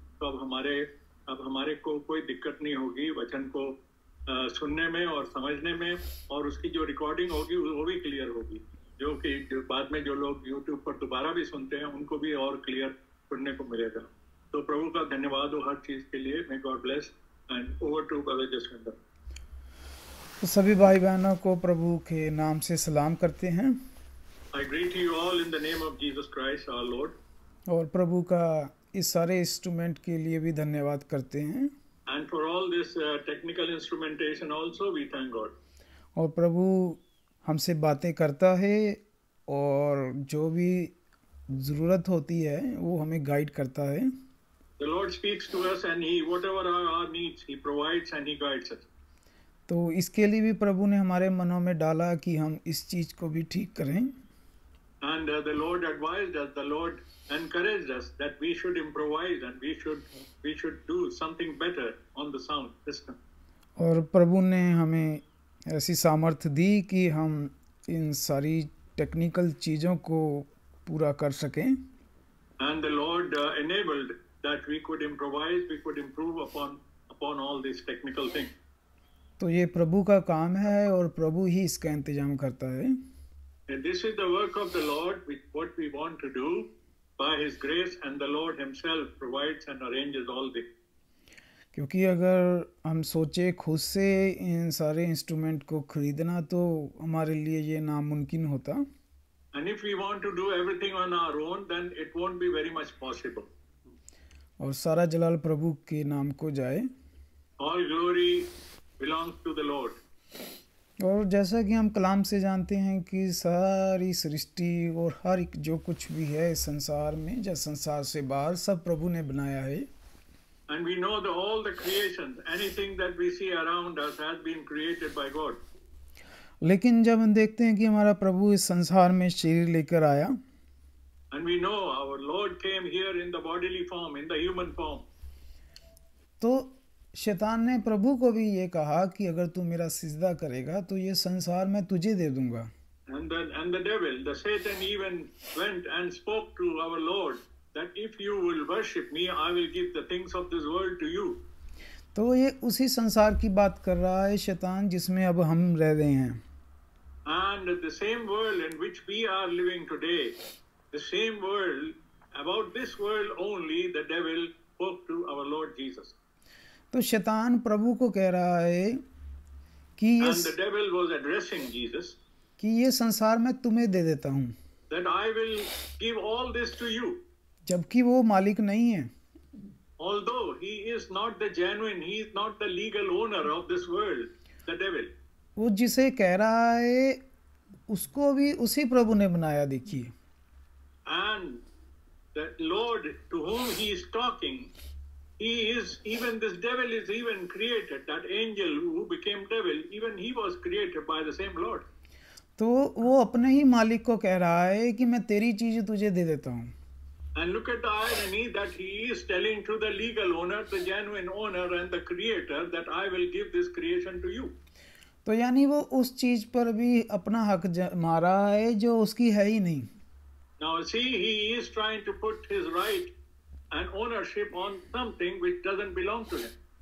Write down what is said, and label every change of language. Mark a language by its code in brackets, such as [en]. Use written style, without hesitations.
[hi] तो अब हमारे को कोई दिक्कत नहीं होगी वचन को सुनने में और समझने में, और उसकी जो रिकॉर्डिंग होगी वो भी क्लियर होगी, जो कि बाद में जो लोग यूट्यूब पर दोबारा भी सुनते हैं उनको भी और क्लियर सुनने को मिलेगा। तो प्रभु का धन्यवाद हो हर चीज़ के लिए। [en] may God bless and over to brother [hi] Jaswinder. तो सभी भाई बहनों को प्रभु के नाम से सलाम करते हैं। [en] I greet you all in the name of Jesus Christ our Lord. [hi] और प्रभु का इस सारे इंस्ट्रूमेंट के लिए भी धन्यवाद करते हैं। [en] And for all this technical instrumentation also we thank God. [hi] और प्रभु हमसे बातें करता है, और जो भी ज़रूरत होती है वो हमें गाइड करता है। [en] The Lord speaks to us and He, whatever are our needs, He provides and He guides us. [hi] तो इसके लिए भी प्रभु ने हमारे मनों में डाला कि हम इस चीज़ को भी ठीक करें। [en] And the Lord advised us, the Lord encouraged us that we should improvise and we should do something better on the sound system. [hi] और प्रभु ने हमें ऐसी सामर्थ्य दी कि हम इन सारी टेक्निकल चीज़ों को पूरा कर सकें। [en] And the Lord enabled that we could improvise, we could improve upon all these technical things. [hi] तो ये प्रभु का काम है और प्रभु ही इसका इंतजाम करता है। [en] And this is the work of the Lord, what we want to do by His grace, and the Lord Himself provides and arranges all this. [hi] क्योंकि अगर हम सोचे खुद से इन सारे इंस्ट्रूमेंट को खरीदना तो हमारे लिए ये नामुमकिन होता। [en] And if we want to do everything on our own, then it won't be very much possible. [hi] और सारा जलाल प्रभु के नाम को जाए। [en] All glory belongs to the Lord. [hi] और जैसा कि हम कलाम से जानते हैं कि सारी सृष्टि और हर एक जो कुछ भी है इस संसार में या संसार से बाहर सब प्रभु ने बनाया है। [en] And we know that all the creations, anything that we see around us has been created by God. [hi] लेकिन जब हम देखते हैं कि हमारा प्रभु इस संसार में शरीर लेकर आया, [en] And we know our Lord came here in the bodily form, in the human form. [hi] तो शैतान ने प्रभु को भी ये कहा कि अगर तू मेरा सिजदा करेगा तो ये संसार मैं तुझे दे दूंगा। [en] And the devil, the Satan even went and spoke to our Lord that if you will worship me, I will give the things of this world to you. [hi] तो ये उसी संसार की बात कर रहा है शैतान जिसमें अब हम रह रहे हैं। [en] And the same world in which we are living today, the same world, about this world only, the devil spoke to our Lord Jesus. [hi] तो शैतान प्रभु को कह रहा है कि [en] And the devil was addressing Jesus, [hi] ये संसार मैं तुम्हें दे देता हूँ, [en] that I will give all this to you. [hi] जबकि वो मालिक नहीं है। [en] Although he is not the genuine, he is not the legal owner of this world, the devil. [hi] वो जिसे कह रहा है उसको भी उसी प्रभु ने बनाया। देखिए, [en] And the Lord to whom he is talking, he is, even this devil is even created, that angel who became devil, even he was created by the same Lord. [hi] तो वो अपने ही मालिक को कह रहा है कि मैं तेरी चीज तुझे दे देता हूँ। [en] And look at the irony that he is telling to the legal owner, the genuine owner and the creator, that I will give this creation to you. [hi] तो यानी वो उस चीज पर भी अपना हक जमा रहा है जो उसकी है ही नहीं। [en] Now see, he is trying to put his right and ownership on something which doesn't belong to him.